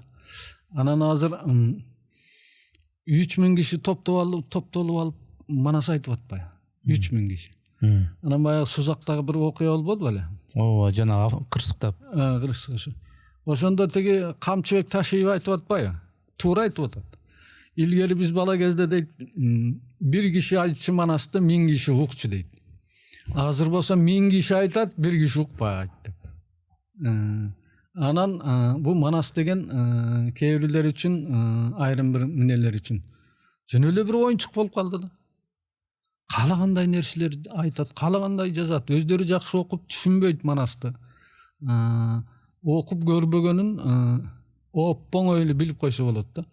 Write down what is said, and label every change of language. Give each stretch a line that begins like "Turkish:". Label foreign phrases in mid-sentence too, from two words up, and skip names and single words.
Kyrgyz: Анан азыр 3000 киши топтолуп алып манас айтып атпайбы? 3000 киши. Анан баягы Сузактагы бир окуя болбоду беле? Ооба, жана кырсыктап. Кырсык. Ошондо тиги камчыбек Ташиев айтып атпайбы? Туура айтып атат. ilgeri biz bala kezde deyt, bir kişi aytçı manasты 1000 kişi ukçu deyt. Azыр bolsa 1000 kişi aytat, bir kişi ukpay ayt dep. Anan bu manas деген кейбирлер үчүн айрым бир эмнелер үчүн жөн эле бир оюнчук болуп калды да. Каалагандай нерселер айтат, каалагандай жазат. Өздөрү жакшы окуп түшүнбөйт манасты. Окуп көрбөгөнүн оппоң эле билип койсо болот да.